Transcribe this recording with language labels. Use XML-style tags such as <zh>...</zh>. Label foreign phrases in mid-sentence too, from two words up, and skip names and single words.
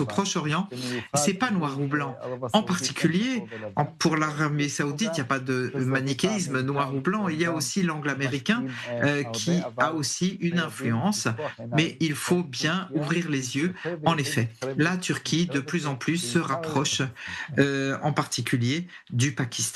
<he>ולבן,</he> <fr>Proche-Orient,</fr> <he>במיוחד</he> <fr>c'est pas noir ou</fr> <he>מול</he> <fr>blanc.</fr> <he>ערב</he> <fr>En</fr> <he>הסעודית אין</he> <fr>particulier,</fr> <he>שחור ולבן,</he> <fr>pour l'Arabie</fr> <he>יש לנו</he> <fr>saoudite, il n'y</fr> <he>גם</he> <fr>a pas de</fr> <he>בזווית</he> <fr>manichéisme noir ou</fr> <he>האמריקאית,</he> <fr>blanc, il</fr> <he>שהם</he> <fr>y a</fr> <he>גם</he> <fr>aussi l'angle américain</fr> <he>משפיעים</he> <fr>qui</fr> <he>הרבה,</he> <fr>a</fr> <he>אבל</he> <fr>aussi une</fr> <he>חייבים</he> <fr>influence,</fr> <he>לפקוח עיניים.</he> <fr>mais il faut</fr> <he>כן,</he> <fr>bien</fr> <he>טורקיה</he> <fr>ouvrir les yeux.</fr> <he>יותר</he> <fr>En</fr> <he>ויותר</he> <fr>effet, la Turquie, de</fr> <he>מתקרבת</he> <fr>plus en plus, se</fr> <he>בעיקר</he> <fr>rapproche,</fr> <he>לפקיסטן.</he> <fr>en particulier du Pakistan.</fr>